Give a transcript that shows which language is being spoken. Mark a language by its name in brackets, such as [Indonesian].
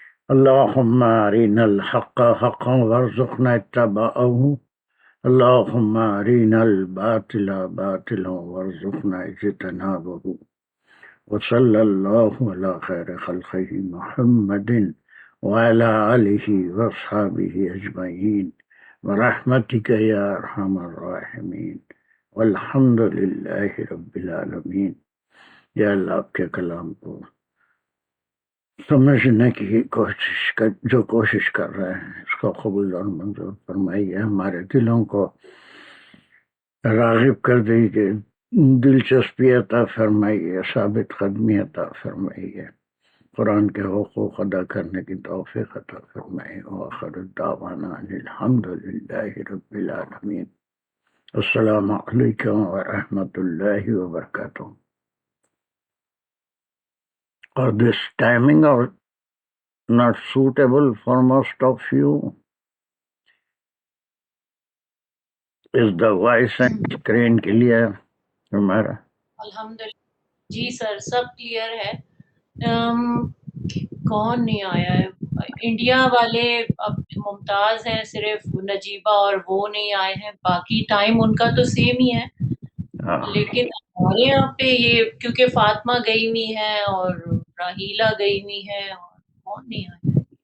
[Arabic] اللهم أرنا الحق حقا وارزقنا اتباعه اللهم أرنا الباطل باطلا وارزقنا اجتنابه وصلى الله على خير خلقه محمد وعلى آله وأصحابه أجمعين برحمتك يا أرحم الراحمين والحمد لله رب العالمین. [Urdu] یا اللہ آپ کے کلام کو سمجھنے کی جو کوشش کر رہے ہیں اس کو قبول اور منظور فرمائیے. ہمارے دلوں کو راغب کر دیجیے، دلچسپی عطا فرمائیے، ثابت قدمی عطا فرمائیے، قرآن کے حقوق ادا کرنے کی توفیق عطا فرمائیے. [Arabic] وآخر دعوانا ان الحمد للہ رب العالمین. السلام علیکم ورحمۃ اللہ وبرکاتہ. [English] Or this timing or not suitable for most of you? Is the voice and screen clear? [Urdu] ہمارا الحمدللہ جی سر سب کلیئر ہے. کون نہیں آیا ہے؟ انڈیا والے اب ممتاز ہیں، صرف نجیبہ اور وہ نہیں آئے ہیں، باقی ٹائم ان کا تو سیم ہی ہے. لیکن ہمارے یہاں پہ یہ کیونکہ فاطمہ گئی ہوئی ہے اور راہیلہ گئی ہوئی ہے اور کون نہیں آیا.